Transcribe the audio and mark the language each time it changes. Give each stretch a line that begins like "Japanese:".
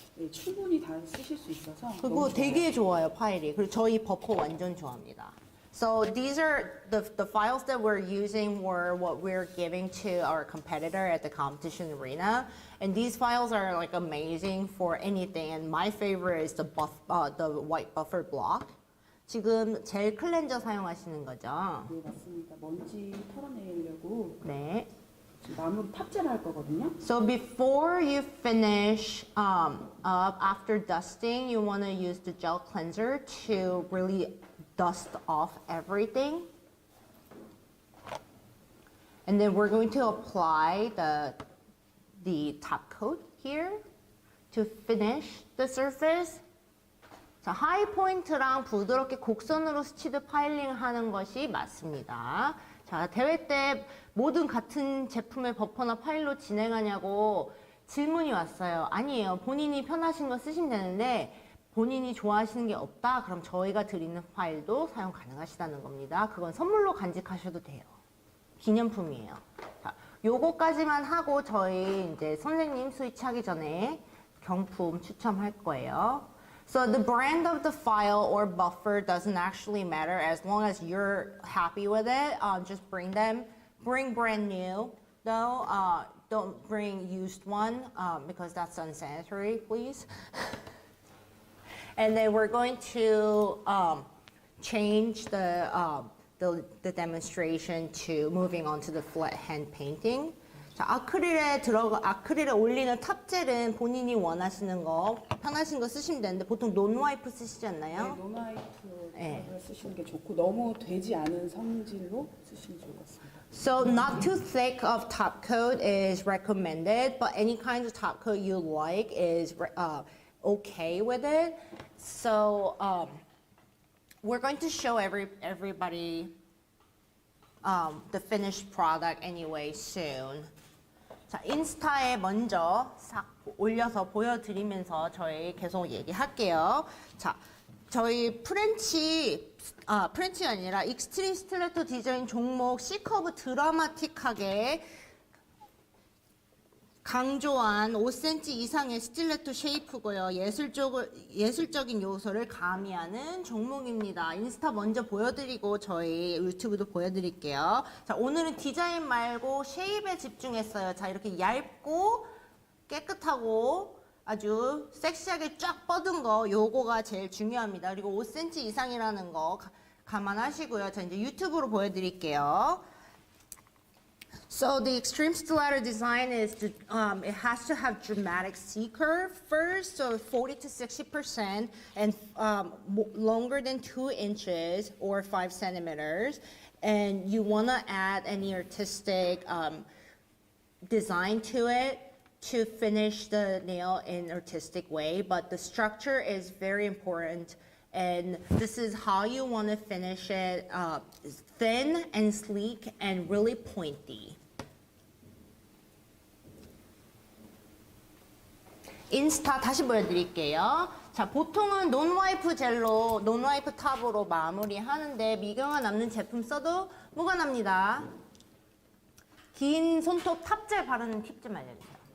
Korean: 네, 충분히 다 쓰실 수 있어서 그리고 너무 되게 좋아요, 파일이. 그리고 저희 버퍼 완전 좋아합니다.
English: So these are the files that we're using were what we're giving to our competitor at the competition arena. And these files are like amazing for anything. And my favorite is the white buffer block.
Korean: 지금 젤 클렌저 사용하시는 거죠? 네, 맞습니다. 먼지 털어내려고 네. 지금 나무 탑재를 할 거거든요.
English: So before you finish up after dusting, you want to use the gel cleanser to really dust off everything. And then we're going to apply the top coat here to finish the surface.
Korean: 자, 하이 포인트랑 부드럽게 곡선으로 스치듯 파일링 하는 것이 맞습니다. 자, 대회 때 모든 같은 제품의 버퍼나 파일로 진행하냐고 질문이 왔어요. 아니에요. 본인이 편하신 거 쓰시면 되는데 본인이 좋아하시는 게 없다? 그럼 저희가 드리는 파일도 사용 가능하시다는 겁니다. 그건 선물로 간직하셔도 돼요. 기념품이에요. 자, 요거까지만 하고 저희 이제 선생님 스위치하기 전에 경품 추첨할 거예요.
English: So the brand of the file or buffer doesn't actually matter as long as you're happy with it. Just bring brand new. Though don't bring used one because that's unsanitary, please. And then we're going to change the demonstration to moving on to the flat hand painting.
Korean: 자, 아크릴에 올리는 탑젤은 본인이 원하시는 거, 편하신 거 쓰시면 되는데 보통 논와이프 쓰시지 않나요? 네, 논와이프를 쓰시는 게 좋고 너무 되지 않은 성질로 쓰시면 좋을 것 같습니다.
English: So not too thick of top coat is recommended, but any kind of top coat you like is okay with it. So we're going to show everybody the finished product anyway soon.
Korean: 자, 인스타에 먼저 싹 올려서 보여드리면서 저희 계속 얘기할게요. 자, 저희 프렌치가 아니라 익스트림 스틸레토 디자인 종목 C커브 드라마틱하게 강조한 5cm 이상의 스틸레토 쉐이프고요. 예술적인 요소를 가미하는 종목입니다. 인스타 먼저 보여드리고 저희 유튜브도 보여드릴게요. 자, 오늘은 디자인 말고 쉐입에 집중했어요. 자, 이렇게 얇고 깨끗하고 아주 섹시하게 쫙 뻗은 거, 요거가 제일 중요합니다. 그리고 5cm 이상이라는 거 감안하시고요. 자, 이제 유튜브로 보여드릴게요.
English: So the Extreme Stiletto design is it has to have dramatic C curve first, so 40 to 60%, and longer than 2 inches or 5 centimeters. And you want to add any artistic design to it to finish the nail in an artistic way. But the structure is very important. And this is how you want to finish it, thin and sleek and really pointy.
Korean: 인스타 다시 보여드릴게요. 자, 보통은 논와이프 젤로, 논와이프 탑으로 마무리하는데 미경화 남는 제품 써도 무관합니다. 긴 손톱 탑젤 바르는 팁 좀 알려주세요.